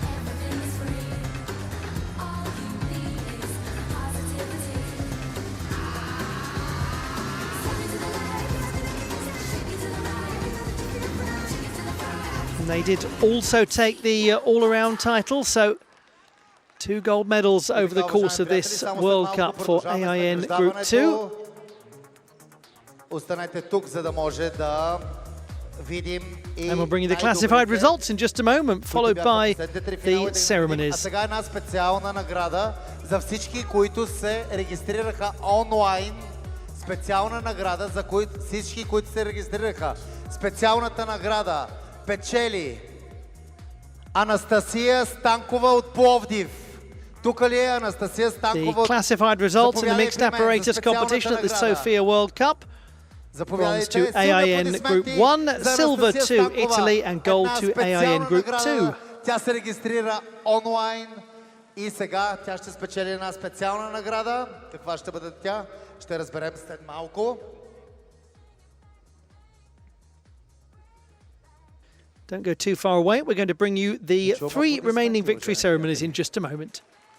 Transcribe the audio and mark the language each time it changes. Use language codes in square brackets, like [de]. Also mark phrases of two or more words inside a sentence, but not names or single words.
[en] And they did also take the all-around title, so 2 gold medals over the course of this World Cup for AIN Group 2. And we'll bring you the classified results in just a moment, followed by the ceremonies. [bg] Печели Анастасия Станкова от Пловдив. Тук ли е Анастасия Станкова? [en] The classified results in the mixed apparatus competition at the Sofia World Cup. Bronze to AIN Group 1, silver to Italy and gold to AIN Group 2. [bg] Тя се регистрира онлайн и сега тя ще спечели една специална награда. Каква ще бъде тя? Ще разберем след малко. [en] Don't go too far away. We're going to bring you the 3 remaining victory ceremonies in just a moment.